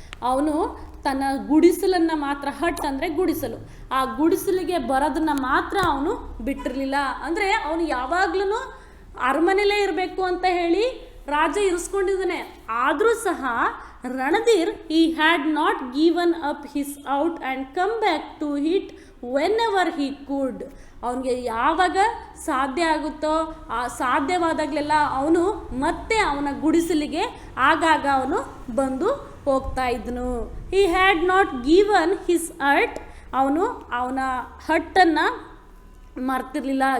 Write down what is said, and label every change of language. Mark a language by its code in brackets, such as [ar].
[kn] ಅವನು ತನ್ನ ಗುಡಿಸಲನ್ನು ಮಾತ್ರ, ಹಟ್ ಅಂದರೆ ಗುಡಿಸಲು, ಆ ಗುಡಿಸಲಿಗೆ ಬರೋದನ್ನು ಮಾತ್ರ ಅವನು ಬಿಟ್ಟಿರಲಿಲ್ಲ. ಅಂದರೆ ಅವನು ಯಾವಾಗ್ಲೂ ಅರಮನೆಯಲ್ಲೇ ಇರಬೇಕು ಅಂತ ಹೇಳಿ ರಾಜ ಇರಿಸ್ಕೊಂಡಿದ್ದಾನೆ. ಆದರೂ ಸಹ [en] Ranadheer he had not given up his out and come back to it whenever he could, [kn] ಅವನಿಗೆ ಯಾವಾಗ ಸಾಧ್ಯ ಆಗುತ್ತೋ ಆ ಸಾಧ್ಯವಾದಾಗಲೆಲ್ಲ ಅವನು ಮತ್ತೆ ಅವನ ಗುಡಿಸಲಿಗೆ ಆಗಾಗ ಅವನು ಬಂದು ಹೋಗ್ತಾ ಇದ್ದನು. [en] he had not given his hut, [kn] ಅವನು ಅವನ ಹಟ್ಟನ್ನು ಮರ್ತಿರ್ಲಿಲ್ಲ.